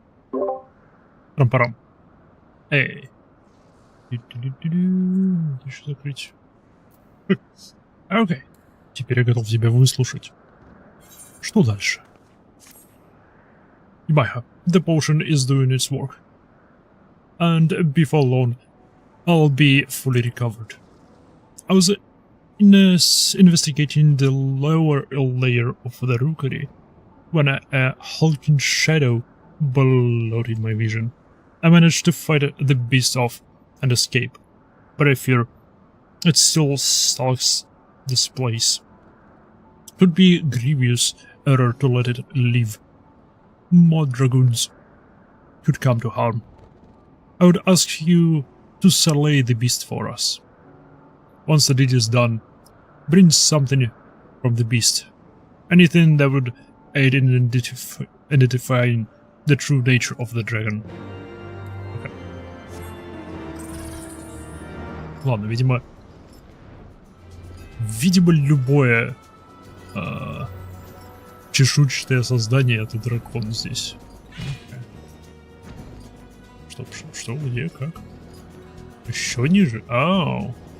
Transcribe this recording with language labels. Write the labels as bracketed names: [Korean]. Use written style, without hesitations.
[Russian] Парам-парам. Эй. Еще закрыть. Окей. Теперь я готов тебя выслушать. Что дальше? [English] Майха, the potion is doing its work. And before long, I'll be fully recovered. I was investigating the lower layer of the rookery when a hulking shadow blotted my vision. I managed to fight the beast off and escape, but I fear it still stalks this place. It would be a grievous error to let it live. More dragoons could come to harm. I would ask you to slay the beast for us. Once the deed is done, bring something from the beast. Anything that would aid in identifying the true nature of the dragon. Okay. [Russian] Ладно, видимо, любое чешуйчатое создание — это дракон здесь. Okay. Что, где, как? Еще ниже? Ау.